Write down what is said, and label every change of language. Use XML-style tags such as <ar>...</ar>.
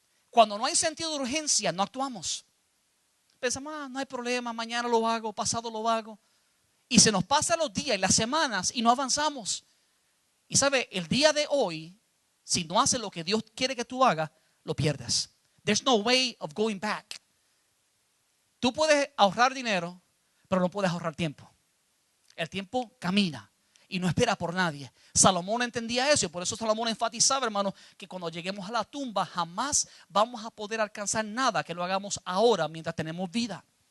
<es>Cuando no hay sentido de urgencia, no actuamos. Pensamos, no hay problema, mañana lo hago, pasado lo hago. Y se nos pasan los días y las semanas y no avanzamos. Y sabe, el día de hoy, si no haces lo que Dios quiere que tú hagas, lo pierdes.</es> <en>There's no way of going back.</en> <es>Tú puedes ahorrar dinero, pero no puedes ahorrar tiempo. El tiempo camina y no espera por nadie. Salomón entendía eso y por eso Salomón enfatizaba, hermano, que cuando lleguemos a la tumba jamás vamos a poder alcanzar nada que lo hagamos ahora mientras tenemos vida.</es>